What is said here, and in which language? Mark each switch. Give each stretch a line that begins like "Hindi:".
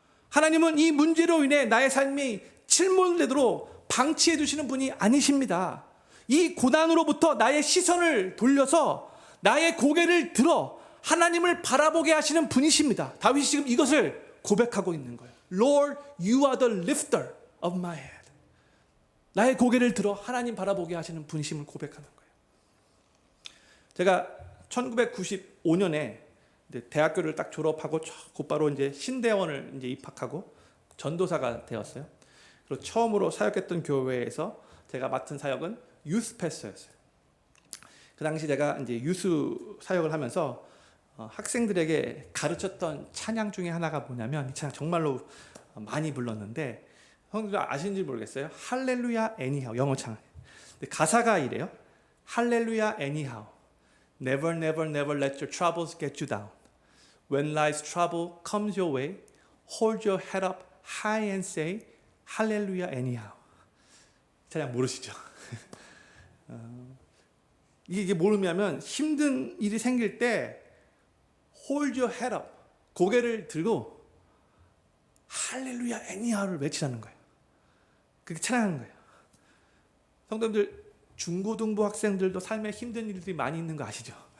Korean: 하나님은 이 문제로 인해 나의 삶이 침몰되도록 방치해 두시는 분이 아니십니다. 이 고난으로부터 나의 시선을 돌려서 나의 고개를 들어 하나님을 바라보게 하시는 분이십니다. 다윗이 지금 이것을 고백하고 있는 거예요.
English: Lord, you are the lifter of my head.
Korean: 나의 고개를 들어 하나님 바라보게 하시는 분이심을 고백하는 거예요. 제가 1995년에 대학교를 딱 졸업하고 곧바로 이제 신대원을 이제 입학하고 전도사가 되었어요. 그리고 처음으로 사역했던 교회에서 제가 맡은 사역은 유스 패스터였어요. 그 당시 제가 이제 유스 사역을 하면서 학생들에게 가르쳤던 찬양 중에 하나가 뭐냐면 이 찬양 정말로 많이 불렀는데 형들 아시는지 모르겠어요. 할렐루야 애니하우 영어 찬양. 가사가 이래요.
English: 할렐루야 애니하우 Never never never let your troubles get you down. When life's trouble comes your way, hold your head up high and say Hallelujah anyhow.
Korean: 찬양 모르시죠? 이게 뭐냐면 힘든 일이 생길 때
English: hold your head up
Korean: 고개를 들고 할렐루야
English: anyhow
Korean: 를 외치라는 거예요. 그렇게 찬양하는 거예요. 성도님들 중고등부 학생들도 삶에 힘든 일들이 많이 있는 거 아시죠?